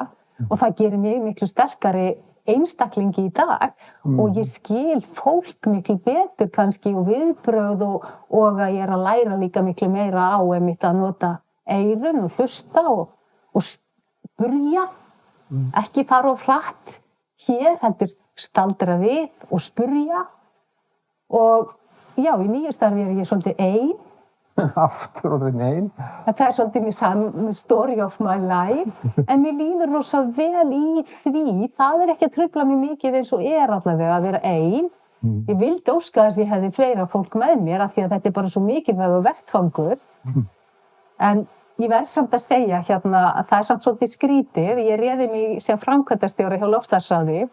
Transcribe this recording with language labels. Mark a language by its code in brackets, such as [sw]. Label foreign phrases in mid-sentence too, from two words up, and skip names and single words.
[is] Og það gerir mig miklu sterkari einstaklingi í dag og ég skil fólk miklu betur kannski og viðbrögð og að ég er að læra líka miklu meira á einmitt að nota eyrun og hlusta og spurja, ekki fara of hratt hér, heldur staldra við og spurja og já, í nýju starfi er ég svolítið ein. Aftur og ein. Það er svolítið [en] story of my life, [is] en mér líður rosa vel í því, það er ekki að trufla mig mikið eins og er allavega að vera ein. Ég vildi óska þess að ég hefði fleira fólk með mér af því að þetta er bara svo mikilvægur vettfangur. En ég verð samt að segja að það er samt svolítið skrítið, ég réði mig sem framkvæmdastjóri hjá loftslagsráði.